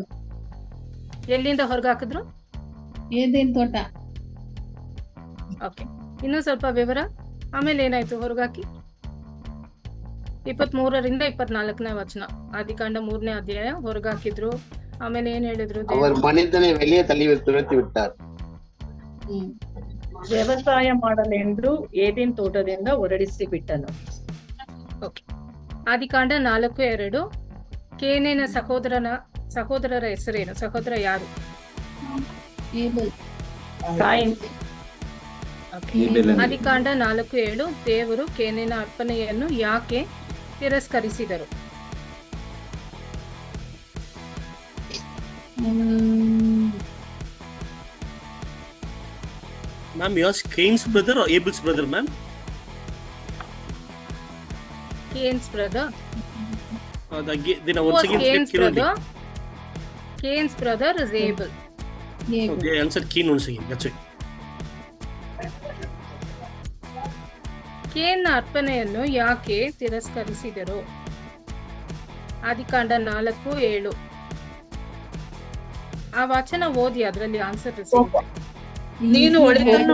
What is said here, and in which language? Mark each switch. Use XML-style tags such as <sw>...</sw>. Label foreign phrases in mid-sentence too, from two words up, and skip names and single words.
<kn>ಎಲ್ಲಿಂದ ಹೊರಗಾಕಿದ್ರು? ಏದೇನ್ ತೋಟ. ಓಕೆ, ಇನ್ನೂ ಸ್ವಲ್ಪ ವಿವರ. ಆಮೇಲೆ ಏನಾಯ್ತು ಹೊರಗಾಕಿ? 23-24ನೇ ವಚನ, ಆದಿಕಾಂಡ 3ನೇ ಅಧ್ಯಾಯ. ಹೊರಗಾಕಿದ್ರು, ಆಮೇಲೆ ಏನ್ ಹೇಳಿದ್ರು?</kn> <ta>அவர் மனிதனை வெளியே தள்ளி துரத்தி விட்டார்.</ta> <kn>ವ್ಯವಸಾಯ ಮಾಡಲೆಂದು ಏದೇನ್ ತೋಟದಿಂದ ಹೊರಡಿಸಿ ಬಿಟ್ಟನು. ಓಕೆ. ಆದಿಕಾಂಡ 4:2, ಕೇನನ ಸಹೋದರರ ಹೆಸರೇನು? ಸಹೋದರ ಯಾರು? ಏಬಲ್. ಕಾಯಿನ್. ಆದಿಕಾಂಡ 4:7, ದೇವರು ಕೇನನ ಅರ್ಪಣೆಯನ್ನು ಯಾಕೆ ತಿರಸ್ಕರಿಸಿದರು?</kn> <en>Ma'am, yours Cain's brother or Abel's brother, ma'am? Cain's brother. Then Who once was again Cain's Cain only. brother? Cain's brother is Abel. ಏಬಲ್. Okay, I answered Cain once again. That's it.</en> <kn>ಕೇನ್ನ ಅರ್ಪಣೆಯನ್ನು ಯಾಕೆ ತಿರಸ್ಕರಿಸಿದರು? ಆದಿಕಾಂಡ 4:7. ಆ ವಚನ ಓದಿ, ಅದರಲ್ಲಿ ಆನ್ಸರ್ ಸಿಗುತ್ತೆ. ನೀನು ಒಳಿತನ್ನು</kn>